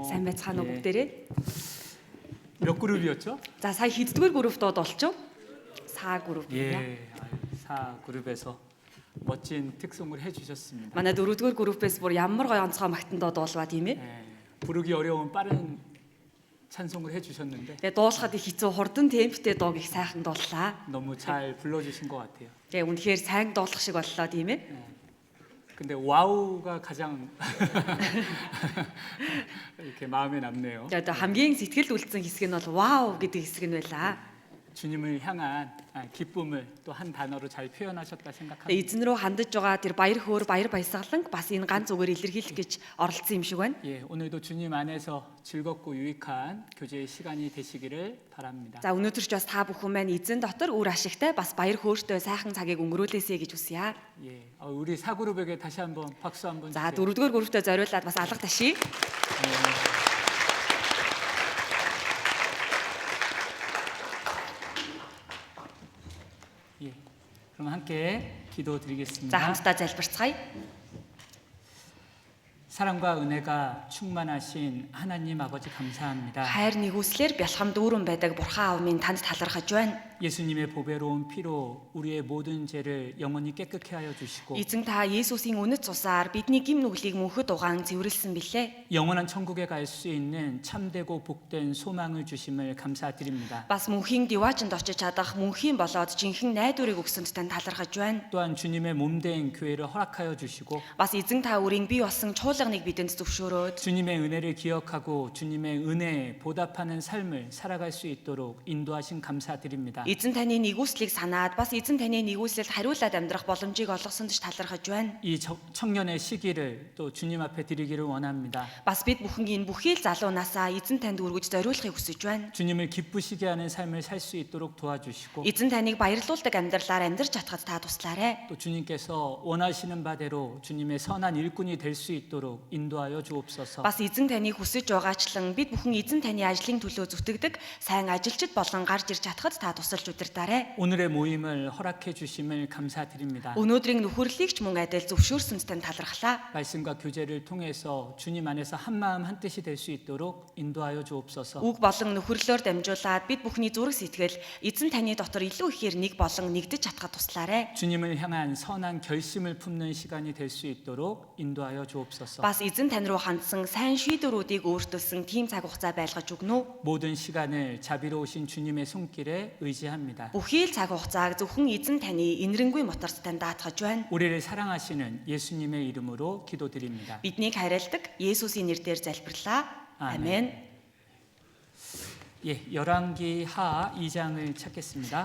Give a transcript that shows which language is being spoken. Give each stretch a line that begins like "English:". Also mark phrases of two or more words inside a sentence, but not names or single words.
Mongolian: Сайн байцгаана уу бүгдээрээ.
Korean: 몇 그룹이었죠?
Mongolian: За сая хэддүгээр группт болчих? Саа групп.
Korean: 예, 사 그룹에서 멋진 특송을 해주셨습니다.
Mongolian: Манай дөрөвдүгээр группээс бүр ямар гоё онцгой магтанд дуулваа тийм ээ.
Korean: 예, 부르기 어려운 빠른 찬송을 해주셨는데
Mongolian: Тэгээ дуулахад их хэцүү хурдан темптэй дууг их сайхан дууллаа.
Korean: 너무 잘 불러주신 것 같아요.
Mongolian: Тэгээ үнэхээр сайн дуулах шиг боллоо тийм ээ.
Korean: 근데 와우가 가장 이렇게 마음에 남네요.
Mongolian: Тэгээ хамгийн сэтгэл үлдсэн хэсэг нь бол вау гэдэг хэсэг нь байлаа.
Korean: 주님을 향한 기쁨을 또 한 단어로 잘 표현하셨다
Mongolian: Тэгээ
Korean: 생각합니다.
Mongolian: эзэн рүү хандаж байгаа тэр баяр хөөр баяр баясгаланг бас энэ ганц үгээр илэрхийлэх гэж оролцсон юм шиг байна.
Korean: 예, 오늘도 주님 안에서 즐겁고 유익한 교제의 시간이 되시기를 바랍니다.
Mongolian: За өнөөдөр ч бас та бүхэн маань эзэн дотор үр ашигтай бас баяр хөөртэй сайхан цагийг өнгөрүүлээсэй гэж хүсье.
Korean: 예, 우리 사그룹에게 다시 한번 박수 한번
Mongolian: За
Korean: 주세요.
Mongolian: дөрөвдүгээр групптэй зориулаад бас алга ташия.
Korean: 예, 그럼 함께
Mongolian: За
Korean: 기도드리겠습니다.
Mongolian: хамтдаа залбирцгаая.
Korean: 사랑과 은혜가 충만하신 하나님 아버지 감사합니다.
Mongolian: Хайр нэгүслэр бялхам дүүрэн байдаг бурхан аав минь танд талархаж байна.
Korean: 예수님의 보배로운 피로 우리의 모든 죄를 영원히 깨끗게 하여 주시고
Mongolian: Эзэн та Есүсийн үнэт цусаар бидний гим нүглийг мөнхөд угаан цэвэрлсэн билээ.
Korean: 영원한 천국에 갈 수 있는 참되고 복된 소망을 주심을 감사드립니다.
Mongolian: Бас мөнхийн диваачнд очиж чадах мөнхийн болоод жинхэнэ найдварыг өгсөнд танд талархаж байна.
Korean: 또한 주님의 몸된 교회를 허락하여 주시고
Mongolian: Бас эзэн та өрийн бий болсон чуулганыг бидэнд зөвшөөрөөд
Korean: 주님의 은혜를 기억하고 주님의 은혜에 보답하는 삶을 살아갈 수 있도록 인도하신 감사드립니다.
Mongolian: эзэн таны нэгүслийг санаад бас эзэн таны нэгүслэлд хариулаад амьдрах боломжийг олгосонд ч талархаж байна.
Korean: 이 청년의 시기를 또 주님 앞에 드리기를 원합니다.
Mongolian: Бас бид бүхэн энэ бүхий л залуу насаа эзэн танд өргөж зориулахыг хүсэж байна.
Korean: 주님을 기쁘시게 하는 삶을 살 수 있도록 도와주시고
Mongolian: Эзэн таныг баярлуулдаг амьдралаар амьдрч чадхад та туслаарай.
Korean: 또 주님께서 원하시는 바대로 주님의 선한 일꾼이 될 수 있도록 인도하여 주옵소서.
Mongolian: Бас эзэн таныг хүсэж байгаачлан бид бүхэн эзэн таны ажлын төлөө зүтгэдэг сайн ажилчид болон гарч ирж чадхад та тусалж удирдаарай.
Korean: 오늘의 모임을 허락해 주심을 감사드립니다.
Mongolian: Өнөөдрийн нөхөрлөлийг ч мөн адил зөвшөөрсөнд тань талархлаа.
Korean: 말씀과 교제를 통해서 주님 안에서 한 마음 한 뜻이 될 수 있도록 인도하여 주옵소서.
Mongolian: Үг болон нөхөрлөөр дамжуулаад бид бүхний зүрх сэтгэл эзэн таны дотор илүү ихээр нэг болон нэгдэж чадхад туслаарай.
Korean: 주님을 향한 선한 결심을 품는 시간이 될 수 있도록 인도하여 주옵소서.
Mongolian: Бас эзэн тань руу хандсан сайн шийдвэрүүдийг өөртөлсөн тийм цаг хугацаа байлгаж өгнө.
Korean: 모든 시간을 자비로우신 주님의 손길에 의지합니다.
Mongolian: Бүхий л цаг хугацааг зөвхөн эзэн таны инэрэнгүй моторт тань даатгаж байна.
Korean: 우리를 사랑하시는 예수님의 이름으로 기도드립니다.
Mongolian: Биднийг хайрладаг Есүсийн нэрээр залбирлаа. Амен.
Korean: 예, 열왕기 하 2장을 찾겠습니다.